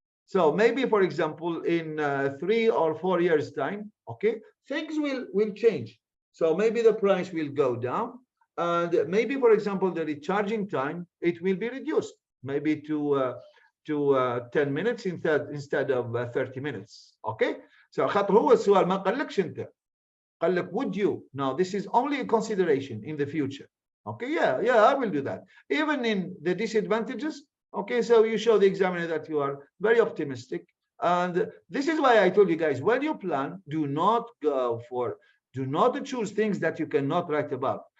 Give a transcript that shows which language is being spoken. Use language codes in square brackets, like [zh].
[en] So maybe, for example, in 3 or 4 years time, okay, things will change. So maybe the price will go down, and maybe, for example, the recharging time, it will be reduced, maybe to to 10 minutes instead of 30 minutes. Okay, so [ar] خاطر هو السؤال ما قالكش انت، قال لك [en] would you. Now this is only a consideration in the future. Okay, yeah, I will do that. Even in the disadvantages, okay, so you show the examiner that you are very optimistic. And this is why I told you guys, when you plan, do not choose things that you cannot write about.